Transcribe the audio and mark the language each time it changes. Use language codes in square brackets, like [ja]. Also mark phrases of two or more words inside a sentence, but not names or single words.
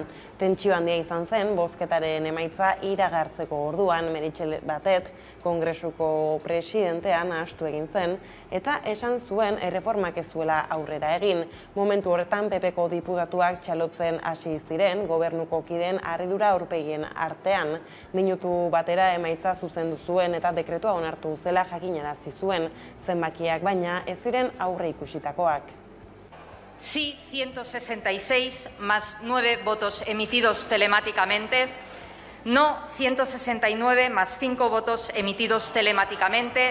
[eu] Tentsio handia izan zen, bozketaren emaitza iragartzeko orduan, Meritxell Batet, Kongresuko presidentean astu egin zen, eta esan zuen erreformak ez zuela aurrera egin. Momentu horretan PPko diputatuak txalotzen hasi ziren gobernuko kideen harridura aurpegien artean. Minutu batera emaitza zuzendu zuen eta dekretua onartu zela jakinarazi zuen, zenbakiak baina ez ziren aurre ikusitakoak. [es] Sí, 166 más 9 votos emitidos telemáticamente. No, 169 más 5 votos emitidos telemáticamente.